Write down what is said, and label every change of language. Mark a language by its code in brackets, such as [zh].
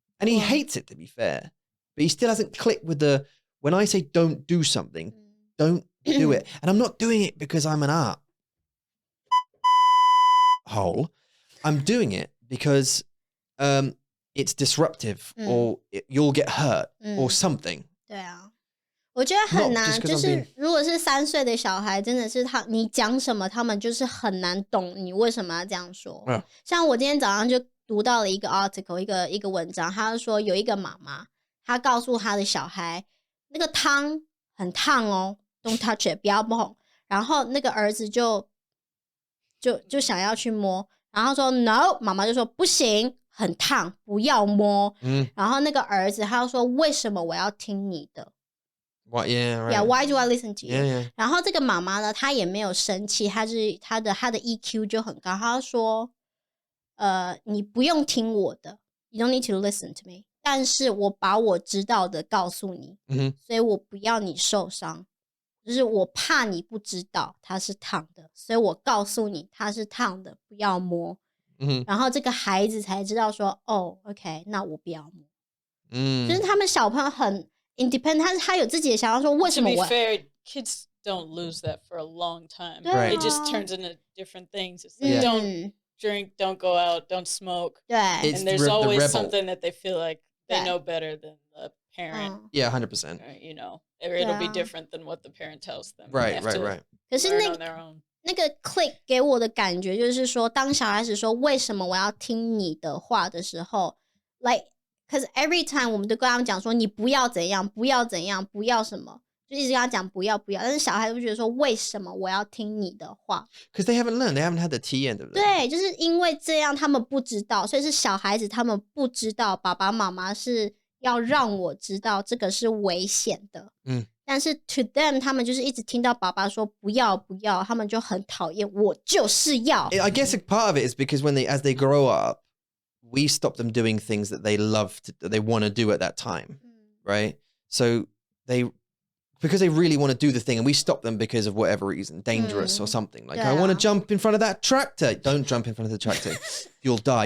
[en] And he hates it, to be fair. But he still hasn't clicked with the, when I say don't do something, don't do it. And I'm not doing it because I'm an art hole. I'm doing it because it's disruptive or you'll get hurt or something. [zh] 对啊，我觉得很 [en] Not [zh] 难， [en] just 'cause [zh] 就 [en] I'm [zh] 是 [en] being- [zh] 如果是3岁的小孩，真的是你讲什么，他们就是很难懂你为什么要这样说。像我今天早上就读到了一个 article， 一个文章，他就说有一个妈妈，她告诉她的小孩，那个汤很烫哦 ， [en] don't touch it， [zh] 不要碰。然后那个儿子就想要去摸，然后说 no， 妈妈就说不行。很烫，不要摸。然后那个儿子他就说：“为什么我要听你的 [en] What? Yeah, right. Yeah, why do I listen to you? Yeah. [zh] 然后这个妈妈呢，她也没有生气，她的 EQ 就很高。她说：“你不用听我的 ， [en] You don't need to listen to me。 [zh] 但是我把我知道的告诉你，所以我不要你受伤。就是我怕你不知道它是烫的，所以我告诉你它是烫的，不要摸。” 然后这个孩子才知道说，哦 ，OK， 那我不要摸。就是他们小朋友很 independent， 他有自己的想法，说为什么我 [en] To be fair, kids don't lose that for a long time. Right. It just turns into different things. It's like, don't drink, don't go out, don't smoke. [zh] 对 [en] And there's always rebel. something that they feel like they know better than the parent. Yeah, 100%. Or, you know, or it'll be different than what the parent tells them. Right. [zh] 可是 [en] learn on their own. [zh] 那个 click 给我的感觉就是说，当小孩子说为什么我要听你的话的时候 ， [en] like， cause every time [zh] 我们都跟他们讲说你不要怎样，不要怎样，不要什么，就一直跟他讲不要，但是小孩会觉得说为什么我要听你的话 [en] Because they haven't learned, they haven't had the T end of it. [zh] 对，就是因为这样他们不知道，所以是小孩子他们不知道爸爸妈妈是要让我知道这个是危险的。但是 [en] to them [zh] 他们就是一直听到爸爸说不要不要，他们就很讨厌，我就是要。 [en] I guess a part of it is because as they grow up, we stop them doing things that they that they want to do at that time, right? So because they really want to do the thing, and we stop them because of whatever reason, dangerous or something. Like, I want to jump in front of that tractor. Don't jump in front of the tractor. You'll die.